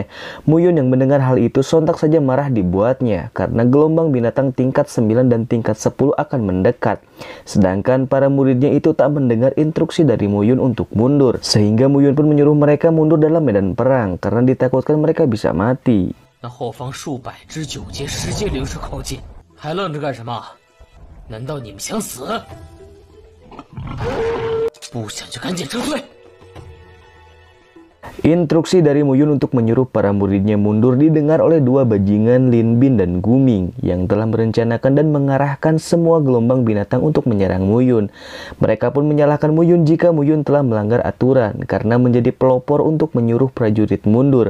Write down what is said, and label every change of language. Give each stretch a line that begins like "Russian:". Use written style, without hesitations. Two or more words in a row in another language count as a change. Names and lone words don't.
Indonesian: Muyun yang mendengar hal itu sontak saja marah dibuatnya karena gelombang binatang tingkat 9 dan tingkat 10 akan mendekat. Sedangkan para muridnya itu tak mendengar instruksi dari Muyun untuk mundur, sehingga Muyun pun menyuruh mereka mundur dalam medan perang karena ditakutkan mereka bisa mati.
Chinese: 难道你们想死？不想就赶紧撤退！
Indonesian: Instruksi dari Muyun untuk menyuruh para muridnya mundur didengar oleh dua bajingan Lin Bin dan Guming yang telah merencanakan dan mengarahkan semua gelombang binatang untuk menyerang Muyun. Mereka pun menyalahkan Muyun jika Muyun telah melanggar aturan karena menjadi pelopor untuk menyuruh prajurit mundur.